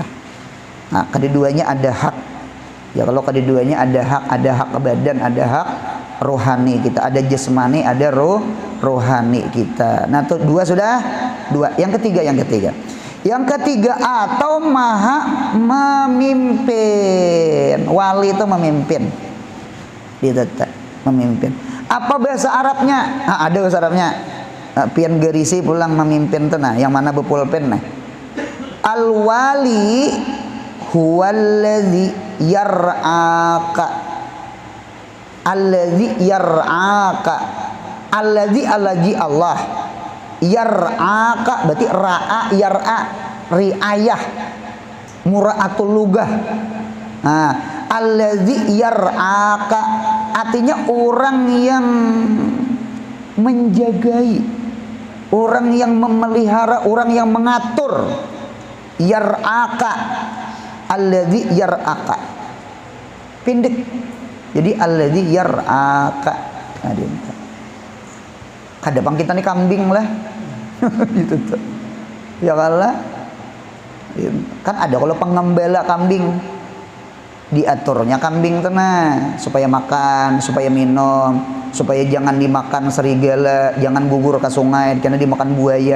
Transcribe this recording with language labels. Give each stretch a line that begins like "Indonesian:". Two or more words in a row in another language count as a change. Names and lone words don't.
Indonesian: Nah, keduanya ada hak. Ya kalau keduanya ada hak badan, ada hak rohani kita, ada jasmani, ada rohani kita. Nah, tuh dua sudah, dua. Yang ketiga. Yang ketiga, atau maha memimpin. Wali itu memimpin. Memimpin. Apa bahasa Arabnya? Ada bahasa Arabnya.
Banjar: Pian gerisi pulang memimpin tuh nah, yang mana bepulpen nah.
Arabic: الولي هو الذي يرعاك. الذي يرعاك. الذي الله.
Indonesian: Yar'aka berarti
Arabic: رعى يرعى، رعاية، مراعاة اللغة.
Indonesian: Nah,
Arabic: الذي يرعاك
Indonesian: artinya orang yang menjagai, orang yang memelihara, orang yang mengatur.
Arabic: يرعاك، الذي يرعاك, pendek.
Indonesian: Jadi
Arabic: الذي يرعاك.
Indonesian: Kadang kita nih kambing lah. Gitu tuh. Ya kalah. Kan ada kalau pengembala kambing, diaturnya kambing tenang supaya makan, supaya minum, supaya jangan dimakan serigala, jangan gugur ke sungai karena dimakan buaya.